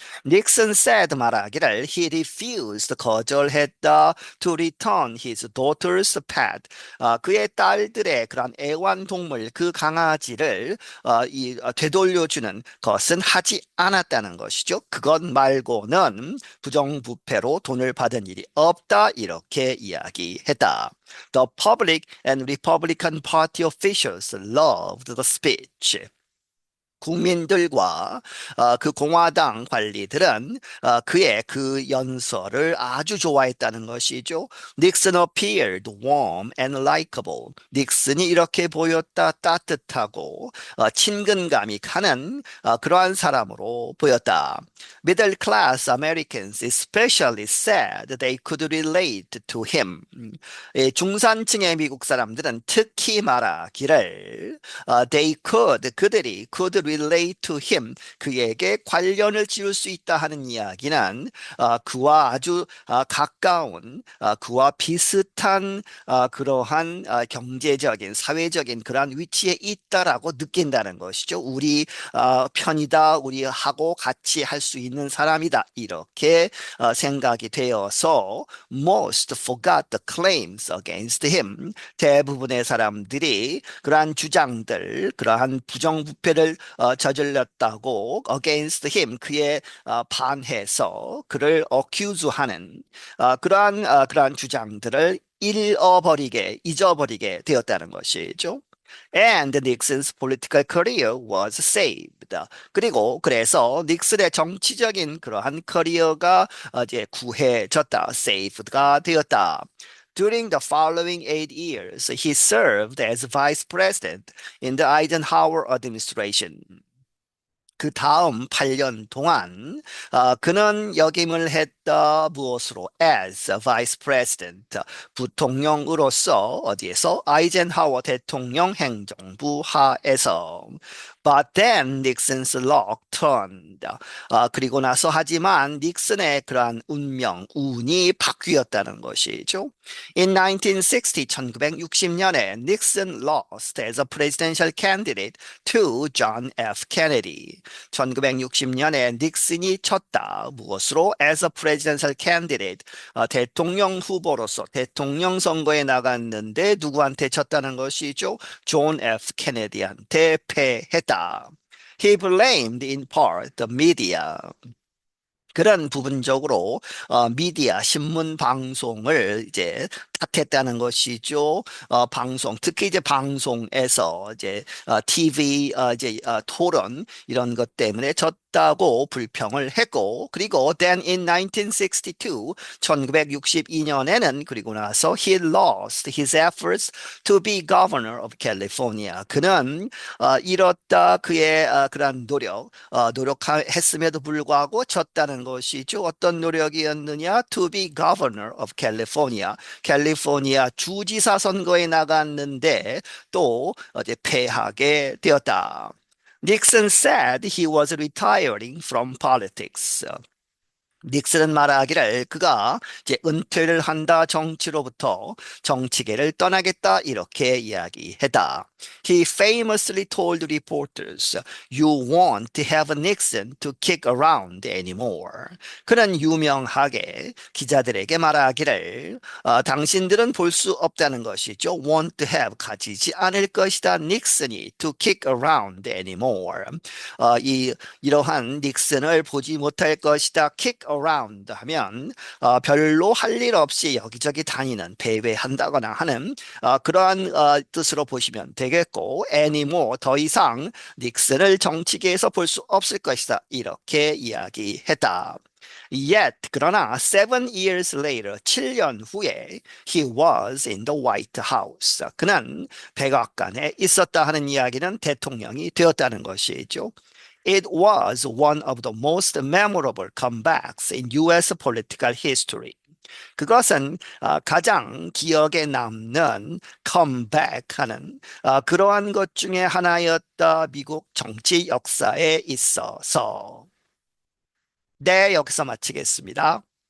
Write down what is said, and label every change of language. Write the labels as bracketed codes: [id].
[ko] 닉슨 [en] said [ko] 말하기를 [en] he refused [ko] 거절했다 [en] to return his daughter's pet [ko] 그의 딸들의 그러한 애완동물 그 강아지를 되돌려주는 것은 하지 않았다는 것이죠. 그것 말고는 부정부패로 돈을 받은 일이 없다 이렇게 이야기했다. [en] The public and Republican Party officials loved the speech. [ko] 국민들과 그 공화당 관리들은 그의 그 연설을 아주 좋아했다는 것이죠. [en] 닉슨 appeared warm and likable. [ko] 닉슨이 이렇게 보였다 따뜻하고 친근감이 가는 그러한 사람으로 보였다. [en] Middle class Americans especially said they could relate to him. [ko] 중산층의 미국 사람들은 특히 말하기를 그들이 [en] could relate to him [ko] 그에게 관련을 지을 수 있다 하는 이야기는 그와 아주 가까운 그와 비슷한 그러한 경제적인 사회적인 그러한 위치에 있다라고 느낀다는 것이죠. 우리 편이다, 우리하고 같이 할 수 있는 사람이다 이렇게 생각이 되어서 [en] most forgot the claims against him. [ko] 대부분의 사람들이 그러한 주장들, 그러한 부정부패를 저질렀다고 [en] against him [ko] 그에 반해서 그를 accuse하는 그러한 주장들을 잊어버리게 되었다는 것이죠. [en] And Nixon's political career was saved. [ko] 그리고 그래서 닉슨의 정치적인 그러한 커리어가 이제 구해졌다, saved가 되었다. [en] During the following 8 years, he served as vice president in the Eisenhower administration. [ko] 그 다음 8년 동안 그는 역임을 했다 무엇으로 [en] as vice president [ko] 부통령으로서 어디에서 아이젠하워 대통령 행정부 하에서 [en] but then Nixon's luck turned [ko] 그리고 나서 하지만 닉슨의 그러한 운이 바뀌었다는 것이죠. [en] In [ko] 1960년에 [en] Nixon lost as a presidential candidate to John F. [ko] Kennedy. 1960년에 닉슨이 쳤다. 무엇으로? [en] As a presidential candidate. [ko] 대통령 후보로서 대통령 선거에 나갔는데 누구한테 쳤다는 것이죠? 존 F. 케네디한테 패했다. [en] He blamed in part the media. [ko] 그런 부분적으로 미디어 신문 방송을 이제 탓했다는 것이죠. 방송 특히 이제 방송에서 이제 TV 토론 이런 것 때문에 졌다고 불평을 했고 그리고 [en] then in [ko] 1962년에는 그리고 나서 [en] he lost his efforts to be governor of California. [ko] 그는 잃었다 그의 그런 노력했음에도 불구하고 졌다는 것이죠. 어떤 노력이었느냐? [en] To be governor of California. [ko] 캘리포니아 주지사 선거에 나갔는데 또 어제 패하게 되었다. [en] Nixon said he was retiring from politics. [ko] 닉슨은 말하기를 그가 이제 은퇴를 한다 정치로부터 정치계를 떠나겠다 이렇게 이야기했다. [en] He famously told reporters, "You won't have Nixon to kick around anymore." [ko] 그는 유명하게 기자들에게 말하기를 당신들은 볼 수 없다는 것이죠. [en] Won't have [ko] 가지지 않을 것이다. [en] 닉슨이 to kick around anymore. [ko] 이러한 닉슨을 보지 못할 것이다. kick around 하면 별로 할 일 없이 여기저기 다니는 배회한다거나 하는 그러한 뜻으로 보시면 되겠고 anymore 더 이상 닉슨을 정치계에서 볼 수 없을 것이다 이렇게 이야기했다. [en] Yet [ko] 그러나 [en] 7 years later [ko] 7년 후에 [en] he was in the White House [ko] 그는 백악관에 있었다 하는 이야기는 대통령이 되었다는 것이죠. [en] It was one of the most memorable comebacks in U.S. political history. [ko] 그것은 가장 기억에 남는 컴백하는 그러한 것 중에 하나였다. 미국 정치 역사에 있어서. 네, 여기서 마치겠습니다.